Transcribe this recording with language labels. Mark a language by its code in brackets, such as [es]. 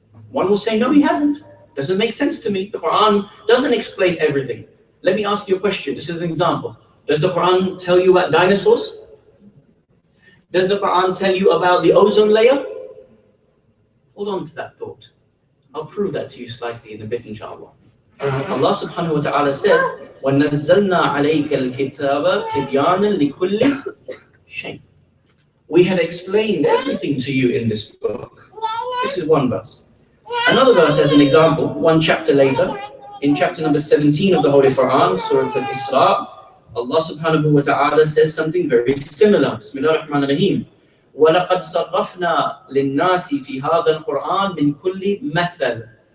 [en] One will say, no, he hasn't. Doesn't make sense to me. The Quran doesn't explain everything. Let me ask you a question. This is an example. Does the Quran tell you about dinosaurs? Does the Quran tell you about the ozone layer? Hold on to that thought. I'll prove that to you slightly in a bit, inshallah. [ar] Allah subhanahu wa ta'ala [en] says, [ar] وَنَزَّلْنَا عَلَيْكَ الْكِتَابَ تِبْيَانًا لِكُلِّ شَيْءٍ. [en] We have explained everything to you in this book. This is one verse. Another verse as an example, one chapter later, in chapter number 17 of the Holy Quran, Surah Al-Isra, Allah subhanahu wa ta'ala says something very similar. [ar] Bismillah ar-Rahman ar-Rahim. وَلَقَدْ صَرَّفْنَا لِلنَّاسِ فِي هَذَا الْقُرْآنِ مِنْ كُلِّ مَثَلٍ.